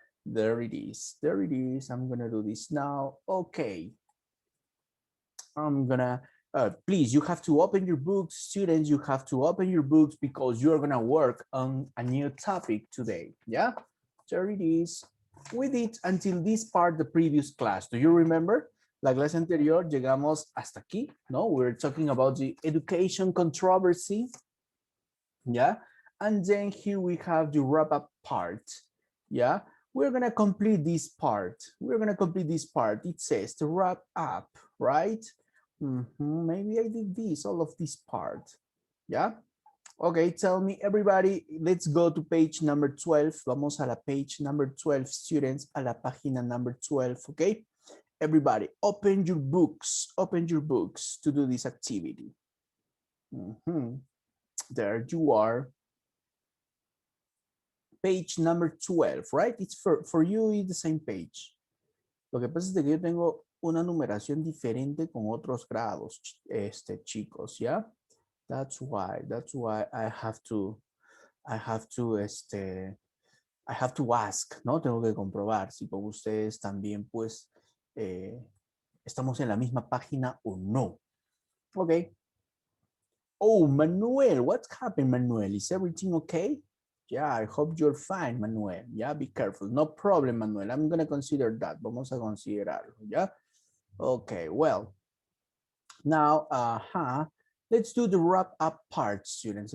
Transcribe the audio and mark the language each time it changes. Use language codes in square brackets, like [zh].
[en] There it is, there it is. I'm gonna do this now. Okay, I'm gonna, please, you have to open your books, students, you have to open your books because you're gonna work on a new topic today, yeah? There it is. We did until this part the previous class. Do you remember? [es] La clase anterior llegamos hasta aquí, no? [en] We're talking about the education controversy, yeah? And then here we have the wrap up part, yeah? We're gonna complete this part. We're gonna complete this part. It says to wrap up, right? Maybe I did this, all of this part, yeah? Okay, tell me everybody, let's go to page number 12. [es] Vamos a la [en] page number 12, students, [es] a la página number 12, okay? [en] Everybody, open your books to do this activity. There you are. Page number 12, right? It's for you, it's the same page. [es] Lo que pasa es que yo tengo una numeración diferente con otros grados, chicos, ¿ya? [en] That's why I have to ask, ¿no? [es] Tengo que comprobar si con ustedes también, pues, estamos en la misma página o no. [en] Okay. Oh, Manuel, what's happened, Manuel? Is everything okay? Yeah, I hope you're fine, Manuel. Yeah, be careful. No problem, Manuel. I'm going to consider that. [es] Vamos a considerarlo, [en] yeah? Okay, well, now, let's do the wrap up part, students.